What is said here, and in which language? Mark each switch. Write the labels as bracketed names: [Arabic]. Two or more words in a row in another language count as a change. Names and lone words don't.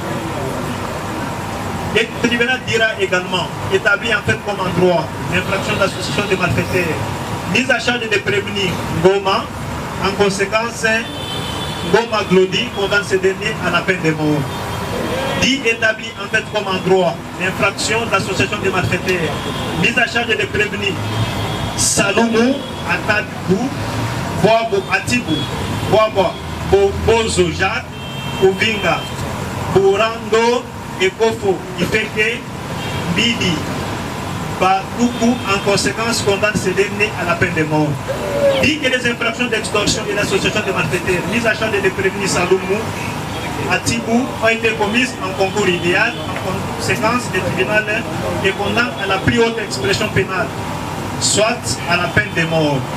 [French] Le tribunal dira également établi en fait comme en droit l'infraction d'association de malfaiteurs mise à charge de prévenir Goma. En conséquence, Goma Glody condamne ces derniers à la peine de mort. Dit établi en fait comme en droit l'infraction d'association de malfaiteurs mise à charge de prévenir Salomo Atadibou Boabo Atibou Boabo Bozo Jacques Ovinga Borando Ekofo Ifeke Bidi Batoukou. En conséquence, condamne ces derniers à la peine de mort. Dit que les infractions d'extorsion et d'association de malfaiteurs mise à charge de prévenir Salomo Atibou ont été commises en concours idéal. En conséquence, le tribunal les condamne à la plus haute expression pénale, soit à la peine de mort.